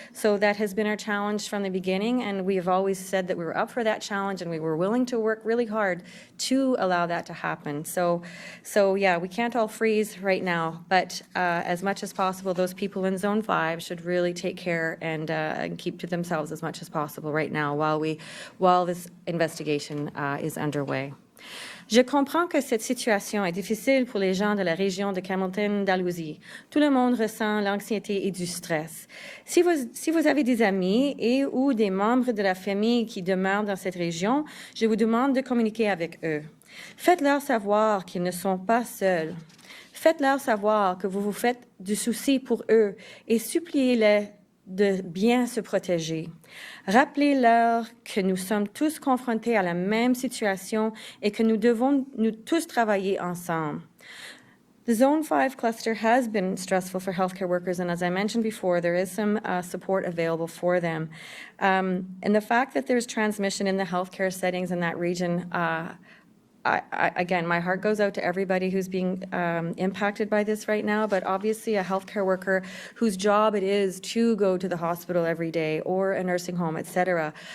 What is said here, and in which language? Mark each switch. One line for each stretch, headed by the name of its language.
English: So that has been our challenge from the beginning, and we have always said that we were up for that challenge and we were willing to work really hard to allow that to happen. So yeah, we can't all freeze right now, but as much as possible, those people in Zone 5 should really take care and keep to themselves as much as possible right now while this investigation is underway.
French: Je comprends que cette situation est difficile pour les gens de la région de Hamilton-Dalhousie. Tout le monde ressent l'anxiété et du stress. Si vous avez des amis et ou des membres de la famille qui demeurent dans cette région, je vous demande de communiquer avec eux. Faites-leur savoir qu'ils ne sont pas seuls. Faites-leur savoir que vous vous faites du souci pour eux et suppliez-les de bien se protéger. Rappelez-leur que nous sommes tous confrontés à la même situation et que nous devons nous tous travailler ensemble.
English: The Zone 5 cluster has been stressful for healthcare workers, and as I mentioned before, there is some support available for them. And the fact that there's transmission in the healthcare settings in that region, again, my heart goes out to everybody who's being impacted by this right now, but obviously a healthcare worker whose job it is to go to the hospital every day or a nursing home, etc.